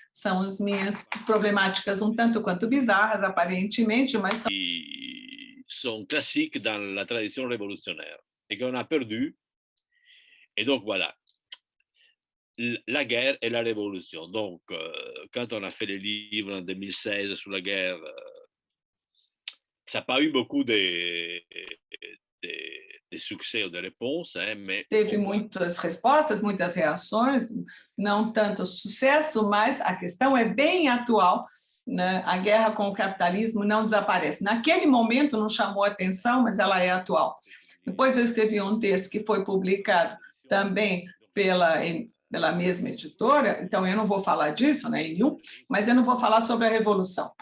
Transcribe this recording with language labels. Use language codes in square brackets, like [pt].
[pt] São as minhas problemáticas um tanto quanto bizarras, aparentemente, mas [fr] sont classiques dans la tradition révolutionnaire et qu'on a perdu. Et donc, voilà, la guerre et la révolution. Donc, quand on a fait les livres en 2016 sur la guerre, ça n'a pas eu beaucoup de succès ou de réponses, mais... [pt] Teve muitas respostas, muitas reações, não tanto sucesso, mas a questão é bem atual, né? A guerra com o capitalismo não desaparece. Naquele momento não chamou atenção, mas ela é atual. Depois eu escrevi um texto que foi publicado também pela mesma editora, então eu não vou falar disso, né, mas eu não vou falar sobre a revolução.